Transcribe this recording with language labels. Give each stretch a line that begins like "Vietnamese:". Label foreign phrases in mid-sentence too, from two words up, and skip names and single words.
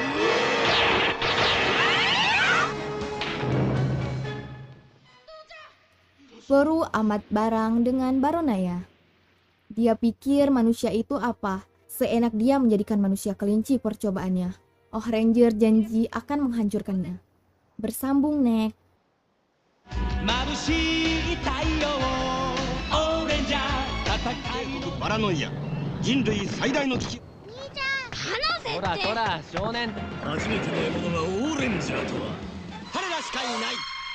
Indonesian: Baru amat barang dengan Baronaya. Dia pikir manusia itu apa? Seenak dia menjadikan manusia kelinci percobaannya. Ohranger janji akan menghancurkannya. Bersambung next.
Japanese: 眩しい太陽オレンジャー戦いのパラノイア人類最大の危機こらこら少年初めての獲物がオーレンジャーとは彼らしかいない